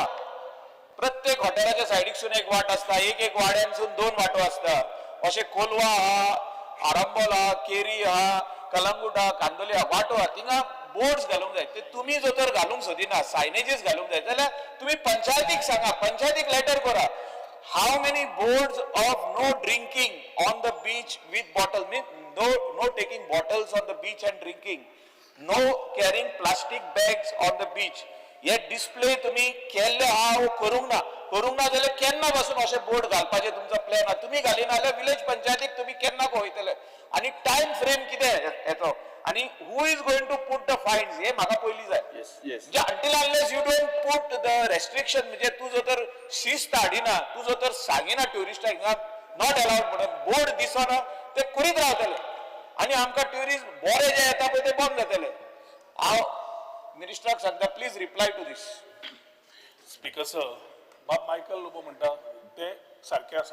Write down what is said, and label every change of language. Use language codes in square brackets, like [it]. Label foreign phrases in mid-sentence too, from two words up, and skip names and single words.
[kok] प्रत्येक हॉटेलाच्या सायडीकसून एक वाट आसता, एक वाड्यांसून 2 वाटो आसता. अशें कोलवा आहा, आरंबोल आहा, केरी आहा, कलंगूट आहा, कांदोली आहा, वाटो आहा. थिंगा बोर्ड्स घालूंक जाय. ते तुम्ही जर तर घालूंक सोदिना, सायनेजीस घालूंक जाय जाल्यार तुम्ही पंचायतीक सांगा, पंचायतीक लेटर करा. [en] how many boards of no drinking on the beach with bottle means no taking bottles on the beach and drinking, no carrying plastic bags on the beach. [kok] हे डिस्प्ले तुम्ही केल्ले आहा करूंक ना जाल्यार केन्ना पासून अशें बोर्ड घालपाचें तुमचो प्लॅन आहा? तुम्ही घालिना जाल्यार विलेज पंचायतीक तुम्ही केन्ना पळयतले? आनी [en] time frame [kok] कितें येतो आनी [en] who is going to put the fines? [kok] हे म्हाका पयली जाय. म्हणजे [en] until unless you don't put the restriction, [kok] म्हणजे तू जर तर शिस्त हाडिना, तू जर तर सांगिना ट्युरिस्टाक हिंगा [en] not allowed [kok] म्हणून बोर्ड दिसना ते करीत रावतले आनी आमकां ट्युरिस्ट बरे जे येता पळय ते बंद जातले. हांव मिनिस्टराक सांगता, [en] please reply to this. speaker sir, [kok] बाब मायकल लोबो म्हणटा ते सारखे आसा.